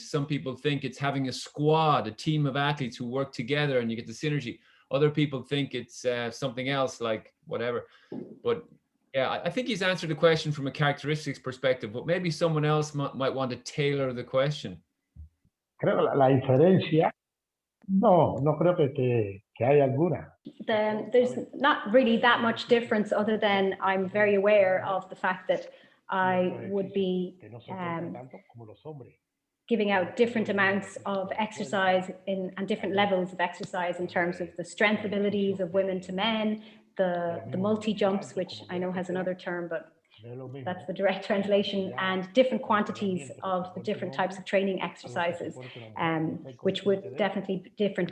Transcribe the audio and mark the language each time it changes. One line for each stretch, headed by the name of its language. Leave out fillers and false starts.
English: Some people think it's having a squad, a team of athletes who work together and you get the synergy. Other people think it's something else, like whatever. But I think he's answered the question from a characteristics perspective, but maybe someone else might want to tailor the question.
Spanish: creo que la diferencia, no creo que haya alguna.
English: Then there's not really that much difference other than I'm very aware of the fact that I would be
Spanish: Que no se esfuerzan tanto como los hombres.
English: giving out different amounts of exercise and different levels of exercise in terms of the strength abilities of women to men, the multi-jumps, which I know has another term, but that's the direct translation, and different quantities of the different types of training exercises, which would definitely be different.